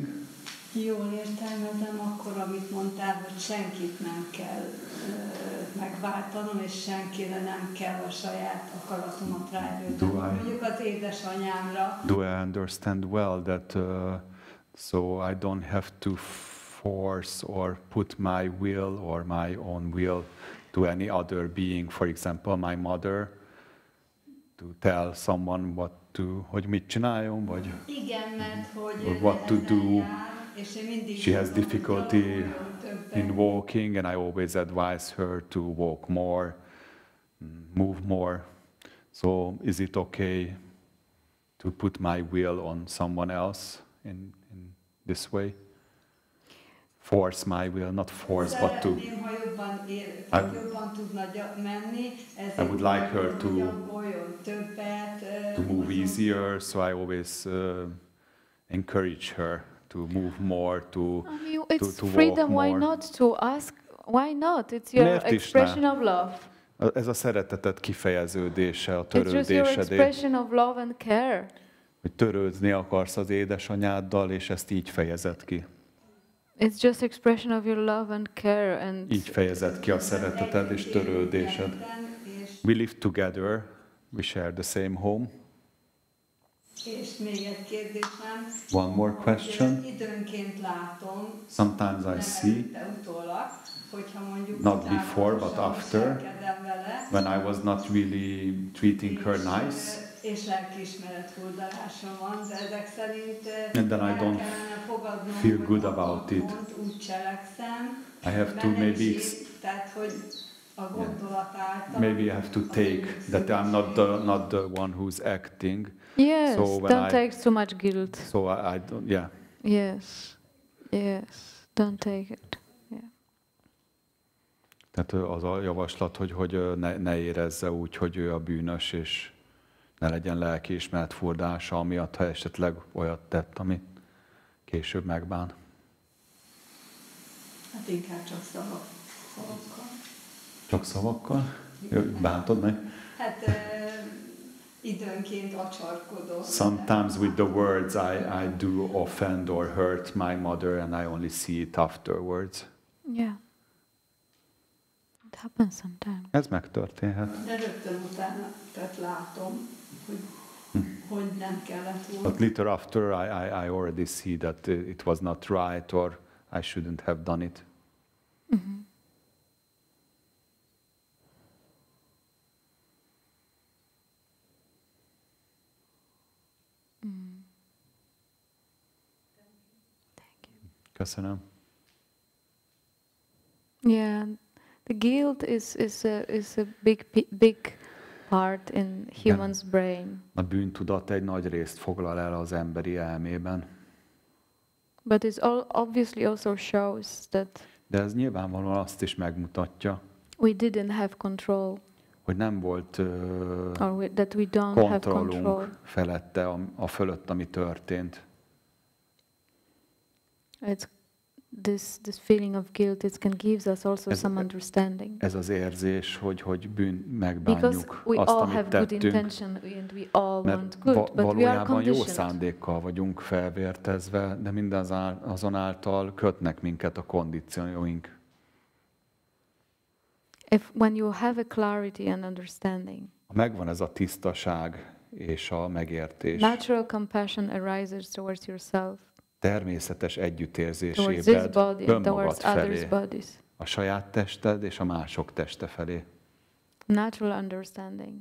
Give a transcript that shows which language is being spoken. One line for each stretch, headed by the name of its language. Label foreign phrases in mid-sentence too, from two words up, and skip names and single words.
Hungarian: Jól értelmezem akkor, amit mondtál, hogy senkit nem kell megváltanom, és senkire nem kell a saját akaratomat ráerőltetni. Mondjuk az édesanyámra.
English: Do I understand well that so I don't have to force or put my will or my own will to any other being, for example, my mother, to tell someone
Hungarian: hogy mit csináljon, vagy igen, mert hogy
English: what to do. She has difficulty in walking, and I always advise her to walk more, move more. So is it okay to put my will on someone else in this way? Force my will, not force, but to. I would like her to move easier, so I always encourage her to move more, to it's freedom. Why not to ask? Why not? It's your expression of love.
Hungarian: Ez a szeretetet kifejeződése, a törődésedé.
English: It's just your expression of love and care.
Hungarian: Hogy törődni akarsz az édesanyáddal, és ezt így fejezed ki.
English: It's just expression of your love and care and.
Hungarian: Így fejezed ki a szereteted és törődésed.
English: We live together. We share the same home.
Hungarian: És még egy kérdésem.
English: One more question.
Hungarian: Időnként látom.
English: Sometimes I see. Not before, but after. When I was not really treating her nice.
Hungarian: És lelkiismeret furdalása van, de ezek szerint
English: and then I don't feel good about it.
Hungarian: Úgy cselekszem.
English: I have to maybe.
Hungarian: Tehát, hogy a gondolat által.
English: Maybe I have to take that I'm not the one who's acting. Yes, so don't take too much guilt. So I don't, yeah. Yes, don't take it. Yeah.
Hungarian: Tehát az a javaslat, hogy ne érezze úgy, hogy ő a bűnös, és ne legyen lelkiismeret furdása, amiatt, ha esetleg olyat tett, amit később megbán. Hát inkább csak szavakkal. Csak szavakkal? Bántod meg? Hát időnként acsarkodok.
English: Sometimes with the words I do offend or hurt my mother, and I only see it afterwards. Yeah. It happens sometimes.
Hungarian: Ez megtörténhet. De rögtön utána, tehát látom, hogy nem kellett volna.
English: But later after I already see that it was not right, or I shouldn't have done it. Mm-hmm.
Hungarian: Köszönöm.
English: Yeah, the guilt is a big part in human's brain.
Hungarian: A bűntudat egy nagy részt foglal el az emberi elmében.
English: But it obviously also shows that.
Hungarian: De ez nyilvánvalóan azt is megmutatja.
English: We didn't have control.
Hungarian: Hogy nem volt
English: that we don't have control.
Hungarian: Felette a fölött, ami történt.
English: It's this feeling of guilt. It can gives us also some understanding.
Hungarian: Ez az érzés, hogy megbánjuk
English: we
Hungarian: azt,
English: all
Hungarian: amit
English: have
Hungarian: tettünk.
English: Good intention and we all want good, but we are conditioned.
Hungarian: Jó szándékkal vagyunk felvértezve, de mindazonáltal kötnek minket a kondícióink.
English: When you have a clarity and understanding.
Hungarian: Megvan ez a tisztaság és a megértés.
English: Natural compassion arises towards yourself.
Hungarian: Természetes együttérzésébed önmagad felé, a saját tested és a mások teste felé.
English: Natural understanding.